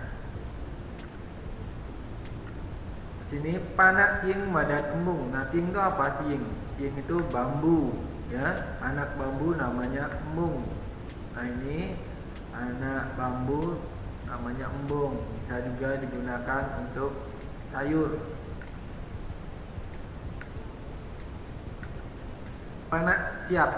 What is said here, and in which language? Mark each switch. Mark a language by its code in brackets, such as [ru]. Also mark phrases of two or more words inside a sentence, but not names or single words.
[ban] Sini panak tiing madan embung. [id] Nah, tiing itu apa? Tiing itu bambu ya, anak bambu namanya embung. Nah, ini anak bambu namanya embung. Bisa juga digunakan untuk sayur. [ban] Panak siap.